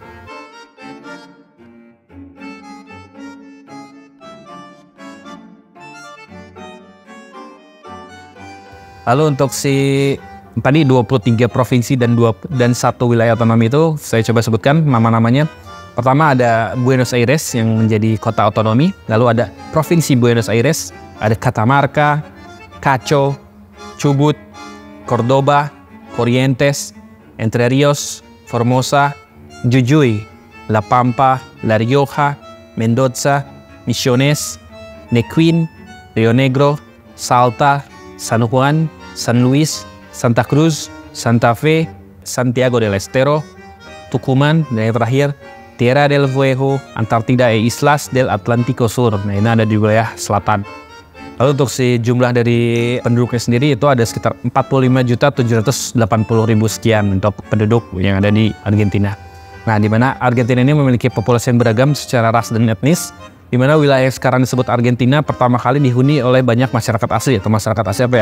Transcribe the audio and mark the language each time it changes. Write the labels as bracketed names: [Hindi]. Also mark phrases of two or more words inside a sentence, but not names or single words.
[Indonesian] Lalu untuk si tadi 23 provinsi dan 1 wilayah otonomi itu saya coba sebutkan nama-namanya. Pertama ada Buenos Aires yang menjadi kota otonomi. Lalu ada Provinsi Buenos Aires, ada Catamarca, Cacho, Chubut, Córdoba, Corrientes, Entre Ríos, Formosa, Jujuy, La Pampa, La Rioja, Mendoza, Misiones, Neuquén, Río Negro, Salta, San Juan, San Luis, Santa Cruz, Santa Fe, Santiago del Estero, Tucumán, dan yang terakhir Tierra del Fuego, Antartida e Islas del Atlántico Sur. Nah, ini ada di wilayah selatan. Lalu untuk si jumlah dari penduduknya sendiri itu ada sekitar 45.780.000 sekian untuk penduduk yang ada di Argentina. Nah, di mana Argentina ini memiliki populasi yang beragam secara ras dan etnis, di mana wilayah yang sekarang disebut Argentina pertama kali dihuni oleh banyak masyarakat asli, atau masyarakat asli apa ya?